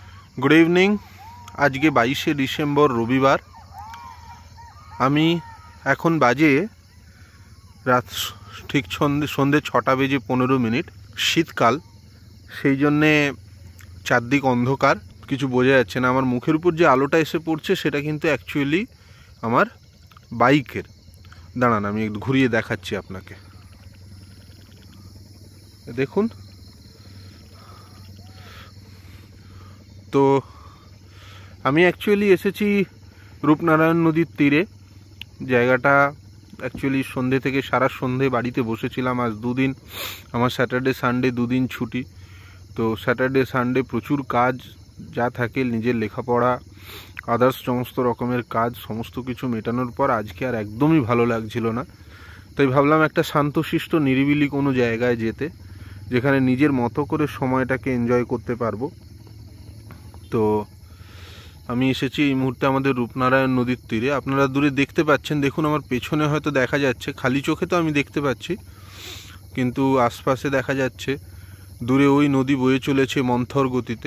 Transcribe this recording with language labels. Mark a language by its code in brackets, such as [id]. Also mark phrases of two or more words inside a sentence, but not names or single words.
[en] Good evening. [bn] আজ কে 22 ডিসেম্বর রবিবার। আমি এখন বাজে রাত ঠিক সন্ধে 6টা বেজে 15 মিনিট। শীতকাল সেই জন্য চারদিক অন্ধকার, কিছু বোঝা যাচ্ছে না। আমার মুখের উপর যে আলোটা এসে পড়ছে সেটা কিন্তু এক্চুয়ালি আমার বাইকের। দাঁড়ান আমি একটু ঘুরিয়ে দেখাচ্ছি আপনাকে। দেখুন তো আমি এক্চুয়ালি এসেছি রূপনারায়ণ নদীর তীরে। জায়গাটা এক্চুয়ালি সন্ধে থেকে সারা সন্ধে বাড়িতে বসেছিলাম। আজ দুদিন আমার [en] Saturday Sunday [bn] দুদিন ছুটি। तो [en] Saturday Sunday [bn] প্রচুর কাজ যা থাকে, নিজের লেখাপড়া আদার্স সমস্ত রকমের কাজ সমস্ত কিছু মেটানোর পর আজকে আর একদমই ভালো লাগছিল না। তাই ভাবলাম একটা শান্তশিষ্ট নিরিবিলি কোনো জায়গায় যেতে, যেখানে নিজের মতো করে সময়টাকে এনজয় করতে পারবো। तो আমি এসেছি এই মুহূর্তে আমাদের রূপনারায়ণ নদীর তীরে। আপনারা দূরে দেখতে পাচ্ছেন, দেখুন আমার পেছনে হয়তো দেখা যাচ্ছে, খালি চোখে তো আমি দেখতে পাচ্ছি, কিন্তু আশপাশে দেখা যাচ্ছে দূরে ওই নদী বয়ে চলেছে মন্থর গতিতে।